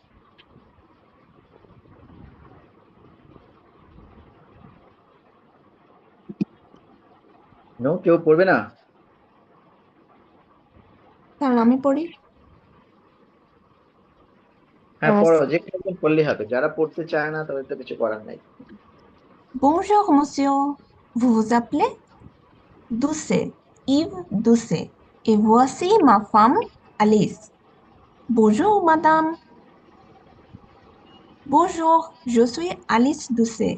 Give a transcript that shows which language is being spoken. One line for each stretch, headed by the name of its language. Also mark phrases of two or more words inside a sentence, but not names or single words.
Bangla: নো, কেউ পড়বে না? স্যার আমি পড়ি। হ্যাঁ পড়ো, যে কোনো একজন পড়লেই হবে, যারা পড়তে চায় না তাদের তো কিছু করার নাই।
French: Bonjour monsieur, vous vous appelez? Doucet, Yves Doucet. Et voici ma femme, Alice. Bonjour madame. Bonjour, je suis Alice Doucet.